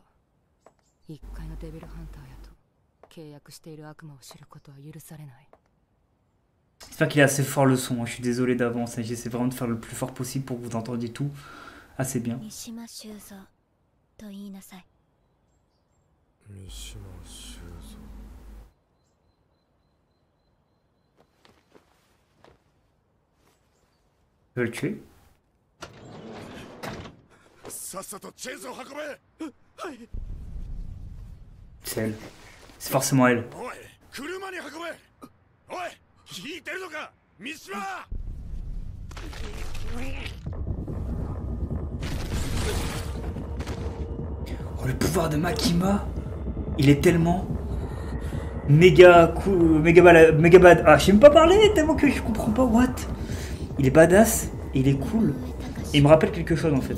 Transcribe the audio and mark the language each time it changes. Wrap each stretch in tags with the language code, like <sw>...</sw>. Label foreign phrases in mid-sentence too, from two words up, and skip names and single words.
<ja>一階のデビルハンターやと契約している悪魔を知ることは許されない。</ja> <fr>J'espère qu'il est assez fort le son, je suis désolé d'avance, j'essaie vraiment de faire le plus fort possible pour que vous entendiez tout assez bien.</fr> <ja>Mishima Shuzo, to iinasai. Mishima Shuzo.</ja> <fr>Je vais le tuer.</fr> <ja>さっさとチェーンソー運べ。</ja> <fr>C'est elle. C'est forcément elle.</fr> <ja>おい、車に運べ。おい、引いてるのか、三島。</ja> <fr>Oh, le pouvoir de Makima, il est tellement méga cool, méga bad. Ah, je sais même pas parler tellement que je comprends pas. What? Il est badass et il est cool. Et il me rappelle quelque chose en fait.</fr>